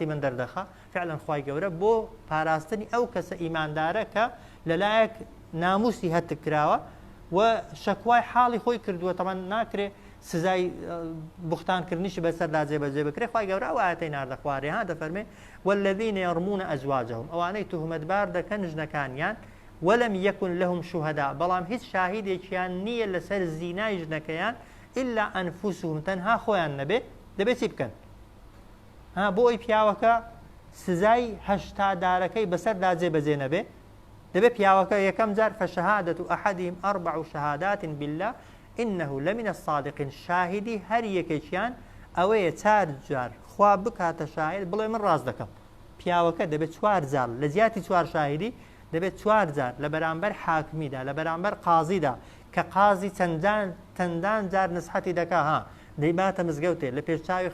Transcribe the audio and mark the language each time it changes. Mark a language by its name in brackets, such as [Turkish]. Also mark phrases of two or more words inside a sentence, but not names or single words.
[Central Kurdish] من دەردەخە فعلا خوای گەورە بۆ پاراستنی ئەو کەسە ئیماندارە کە لەلایەک ناموسی هەتکراوە و شەکوای حاڵی خۆی کردووە تەمان ناکرێ سزای بوختانکردنیشی بەسەردا جێبەجێ بکرێت خوای گەورە ئەو ئاەتەی ناردە خوارێ ها دەفەرمێ [Arabic] والذین یرمون ئەزواجهم [Central Kurdish] ئەوانەی توهمەتبار دەکەن ژنەکانیان [Arabic] ولم يكن لهم شهداء [Central Kurdish] بەڵام هیچ شاهیدێکیان نییە لەسەر زینای ژنەکەیان [Arabic] إلا أنفسهم [Central Kurdish] تەنها خۆیان نەبێ دەبێت چی بکەن ها بۆ ئەوی پیاوەکە سزای هەشتادارەکەی بەسەردا جێبەجێ نەبێ دەبێت پیاوەکە یەکەم جار [Arabic] فشهادة أحدهم 4 شهادات بالله إنه لمن الصادقين [Central Kurdish] شاهدی هەر یەکێکیان ئەوەیە 4 جار خوا بکاتە شاهد بڵێ من ڕاست دەکەم پیاوەکە دەبێت 4 جار لە زیاتی 4 شاهدی دەبێت 4 جار لە بەرامبەر حاکمیدا لە بەرامبەر قازیدا کە قازی چەندان جار نسحەتی دەکا ها دەیباتە مزگەوتێ لە پێشچاوی